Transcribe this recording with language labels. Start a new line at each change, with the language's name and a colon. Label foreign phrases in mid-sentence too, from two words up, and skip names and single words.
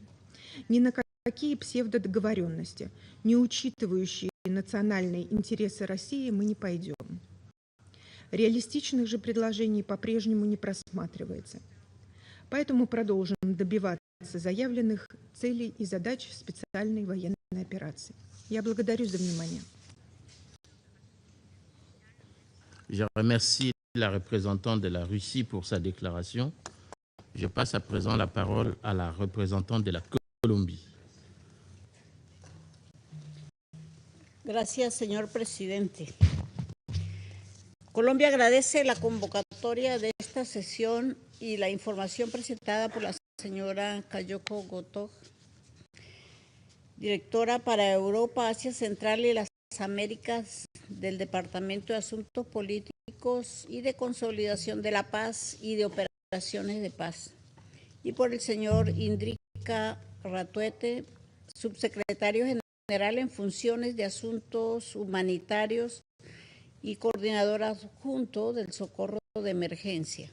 Russian: Ни на какие псевдодоговоренности, не учитывающие национальные интересы России, мы не пойдем. Реалистичных же предложений по-прежнему не просматривается. Поэтому продолжим добиваться заявленных целей и задач специальной военной операции. Я благодарю за внимание.
French: Je remercie la représentante de la Russie pour sa déclaration. Je passe à présent la parole à la représentante de la Colombie.
Spanish: Gracias, señor presidente. Colombia agradece la convocatoria de esta sesión y la información presentada por la señora Kayako Goto, directora para Europa, Asia Central y las Américas del Departamento de Asuntos Políticos y de Consolidación de la Paz y de Operaciones de Paz, y por el señor Indrika Ratuete, subsecretario general en funciones de Asuntos Humanitarios y coordinador adjunto del Socorro de Emergencia.